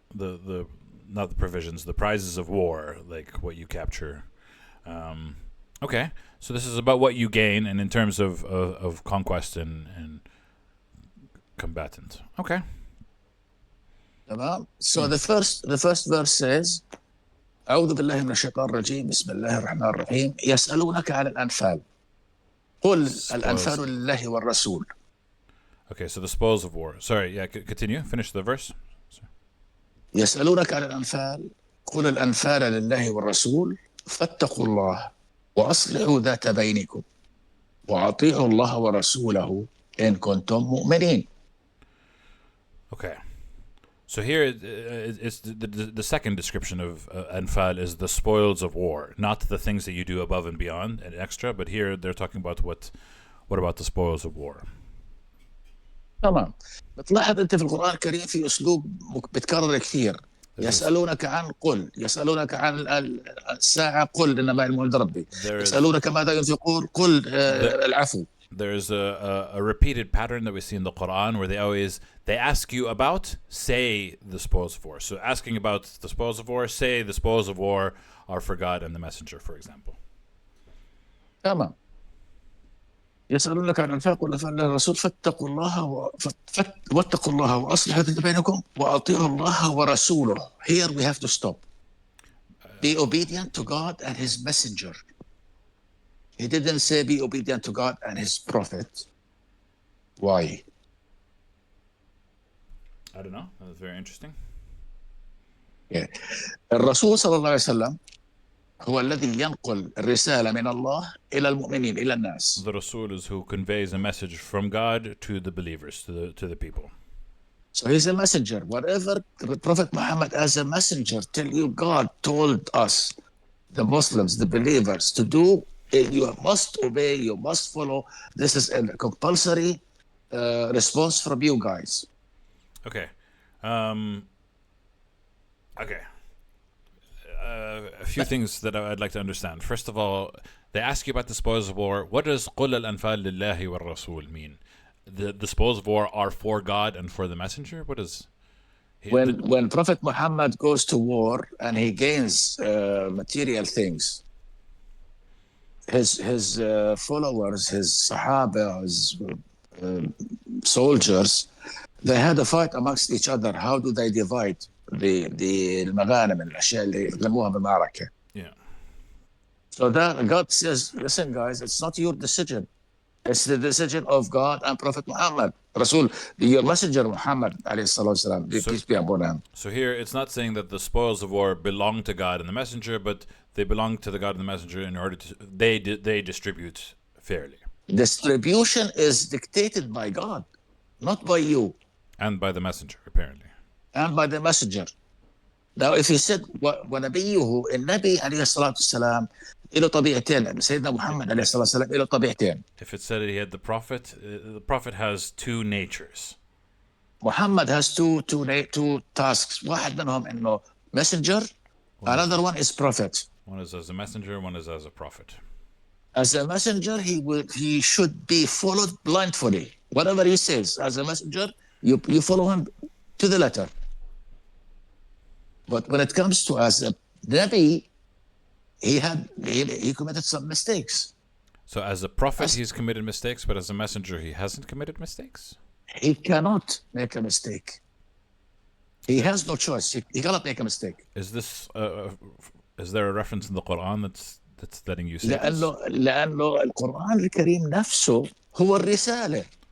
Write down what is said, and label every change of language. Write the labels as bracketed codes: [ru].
[en] The not the provisions, the prizes of war, like what you capture. Okay, so this is about what you gain, and in terms of conquest and combatant. Okay. [ar] تمام. [en] So the first verse says: [ar] أعوذ بالله من الشيطان الرجيم، بسم الله الرحمن الرحيم. يسألونك عن الأنفال قل الأنفال لله والرسول. [en] Okay, so the spoils of war. Sorry, continue. Finish the verse. [ar] يسألونك عن الأنفال قل الأنفال لله والرسول فاتقوا الله وأصلحوا ذات بينكم وأطيعوا الله ورسوله إن كنتم مؤمنين. [en] Okay. So here it's the second description of Anfal is the spoils of war, not the things that you do above and beyond and extra, but here they're talking about what about the spoils of war. [ar] تمام. بتلاحظ أنت في القرآن الكريم في أسلوب بتكرر كثير. يسألونك عن قل، يسألونك عن الساعة قل إنما علمها عند ربي، يسألونك ماذا ينفقون قل العفو. [en] There's a repeated pattern that we see in the Quran where they ask you about, say the spoils of war. So asking about the spoils of war, say the spoils of war are for God and the Messenger, for example. [ar] تمام. يسألونك عن الأنفاق قل أنفال الرسول فاتقوا الله واتقوا الله وأصلحوا ذات بينكم وأطيعوا الله ورسوله. [en] Here we have to stop. Be obedient to God and His messenger. He didn't say be obedient to God and His prophet. Why? I don't know. That's very interesting. Yeah. [ar] الرسول صلى الله عليه وسلم هو الذي ينقل الرسالة من الله إلى المؤمنين إلى الناس. [en] The Rasul is who conveys a message from God to the believers, to the people. So he's a messenger. Whatever the Prophet Muhammad as a messenger tell you God told us, the Muslims, the believers, to do, you must obey, you must follow. This is a compulsory response from you guys. Okay. Okay. A few things that I'd like to understand. First of all, they ask you about the spoils of war. What does [ar] قُلْ الْأَنْفَالِ لِلَّهِ وَالرَّسُولِ [en] mean? The spoils of war are for God and for the messenger? What is... When Prophet Muhammad goes to war and he gains material things, his followers, his Sahaba, his soldiers, they had a fight amongst each other. How do they divide the [ar] المغانم الأشياء اللي غنموها بالمعركة? [en] Yeah. So that God says, listen guys, it's not your decision. It's the decision of God and Prophet Muhammad. Rasul, your messenger Muhammad [ar] alayhi salatu wasalam, [en] peace be upon him. So here it's not saying that the spoils of war belong to God and the messenger, but they belong to the God and the messenger in order to... They distribute fairly. Distribution is dictated by God, not by you. And by the messenger, apparently. And by the messenger. Now, if he said, [ar] ونبيه النبي عليه الصلاة والسلام له طبيعتين. سيدنا محمد عليه الصلاة والسلام له طبيعتين. [en] If it said he had the prophet has two natures. Muhammad has two tasks. [ar] واحد منهم إنه messenger. [en] Another one is prophet. One is as a messenger, one is as a prophet. As a messenger, he should be followed blindly. Whatever he says, as a messenger, you follow him to the letter. But when it comes to as a Nabi, he committed some mistakes. So as a prophet, he's committed mistakes, but as a messenger, he hasn't committed mistakes? He cannot make a mistake. He has no choice. He cannot make a mistake. Is this is there a reference in the Quran that's letting you say this? [ar] لأنه القرآن الكريم نفسه هو الرسالة.